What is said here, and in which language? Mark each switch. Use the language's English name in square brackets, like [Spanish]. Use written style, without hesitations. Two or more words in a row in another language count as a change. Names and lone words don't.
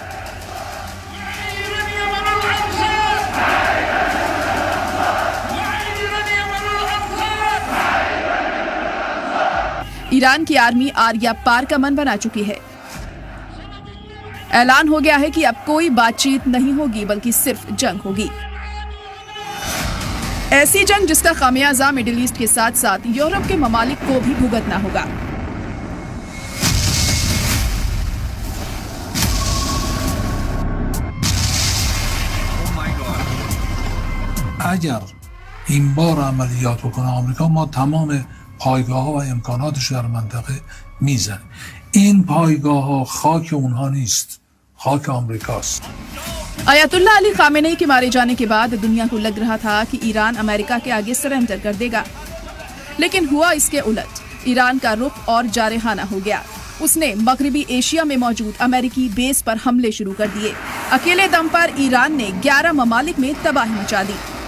[Urdu] ایران کی آرمی آریا پار کا من بنا چکی ہے. اعلان ہو گیا ہے کہ اب کوئی بات چیت نہیں ہوگی بلکہ صرف جنگ ہوگی. ایسی جنگ جس کا خمیازہ [English] Middle East [Urdu] کے ساتھ ساتھ یورپ کے ممالک کو بھی بھگتنا ہوگا. [Persian] اگر این بار عملیات بکنه آمریکا، ما تمام پایگاه ها و امکاناتش در منطقه میزنیم. این پایگاه ها خاک اونها نیست، خاک آمریکاست. [Urdu] آیت اللہ علی خامنہ ای کے مارے جانے کے بعد دنیا کو لگ رہا تھا کہ ایران امریکہ کے آگے سرینڈر کر دے گا، لیکن ہوا اس کے الٹ. ایران کا رخ اور جارحانہ ہو گیا۔ اس نے مغربی ایشیا میں موجود امریکی بیس پر حملے شروع کر دیے. اکیلے دم پر ایران نے 11 ممالک میں تباہی مچا دی.